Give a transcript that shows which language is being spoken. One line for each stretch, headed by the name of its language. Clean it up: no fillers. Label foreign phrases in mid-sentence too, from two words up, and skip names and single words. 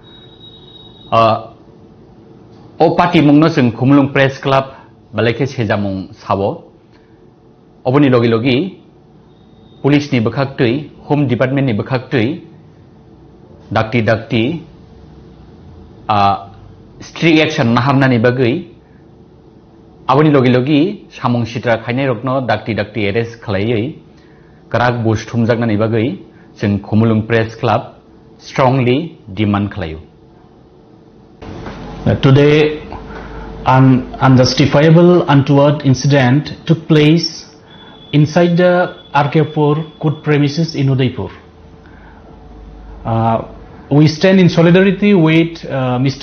Kok Borok: ओ पार्टी मुंनो जों खुमलुं प्रेस क्लाब बालायखे सेजामुं सावो अबनि लगे लगे पुलिसनि बखाक्तै होम डिपार्टमेन्टनि बखाक्तै दाक्ति
English: strict action
Kok Borok: नाहारनानि बागै अबनि लगे लगे सामुं सित्रा खायनाय रकनो दाक्ति एरेस्ट खालायै Karak bush thumjaknani bagai जों खुमलुं प्रेस क्लाब
English: strongly demand
Kok Borok: खालायो.
English: Today, an unjustifiable untoward incident took place inside the RK4 court premises in Udaipur. We stand in solidarity with Mr.